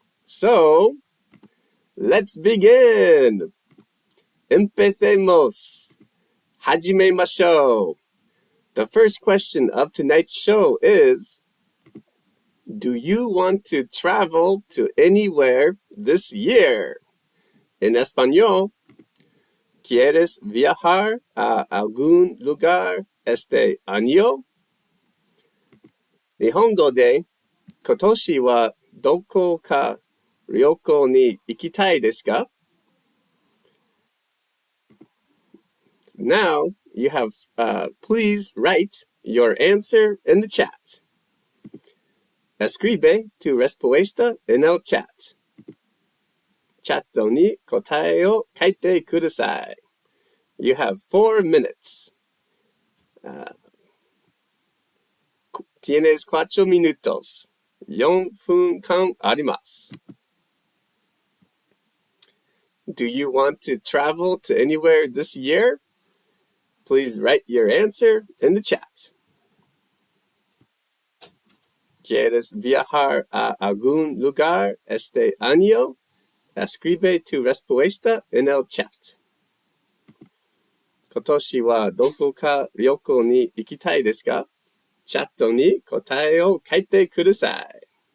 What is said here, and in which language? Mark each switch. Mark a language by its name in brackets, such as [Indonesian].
[English] So, let's begin! [Spanish] Empecemos! [Japanese] Hajimemashou! [English] The first question of tonight's show is, do you want to travel to anywhere this year? In [Spanish] Español, ¿Quieres viajar a algún lugar este año? [Japanese] 日本語で、今年はどこか旅行に行きたいですか? [English] Now, you have, please write your answer in the chat. [Spanish] Escribe tu respuesta en el chat. [Japanese] チャットに答えを書いてください。 [English] You have 4 minutes. [Spanish] Tienes 4 minutos. [Japanese] 4分間あります。 [English] Do you want to travel to anywhere this year? Please write your answer in the chat. [Spanish] ¿Quieres viajar a algún lugar este año? Escribe tu respuesta en el chat. [Japanese] 今年はどこか旅行に行きたいですか? チャットに答えを書いてください。